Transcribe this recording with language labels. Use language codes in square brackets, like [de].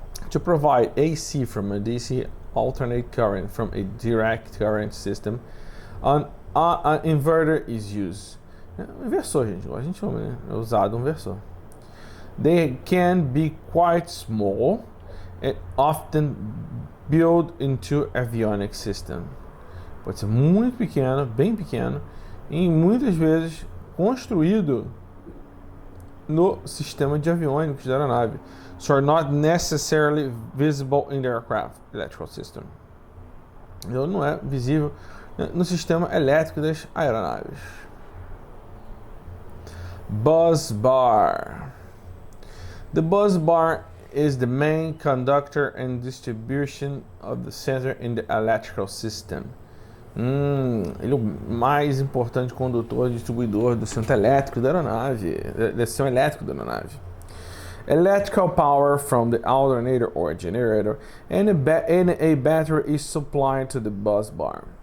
[en] To provide AC from a DC alternate current from a direct current system, an inverter is used. [pt] Um inversor, gente, igual a gente chama, né? É usado um inversor. [en] They can be quite small and often built into avionics system. [pt] Pode ser muito pequeno, bem pequeno, e muitas vezes construído no sistema de aviônicos da aeronave. [en] So are not necessarily visible in the aircraft electrical system. [pt] Então não é visível no sistema elétrico das aeronaves. [en] Bus bar. The bus bar is the main conductor and distribution of the center in the electrical system. [pt] Ele é o mais importante condutor e distribuidor do centro elétrico da aeronave, do sistema elétrico da aeronave. [en] Electrical power from the alternator or generator and a battery is supplied to the bus bar.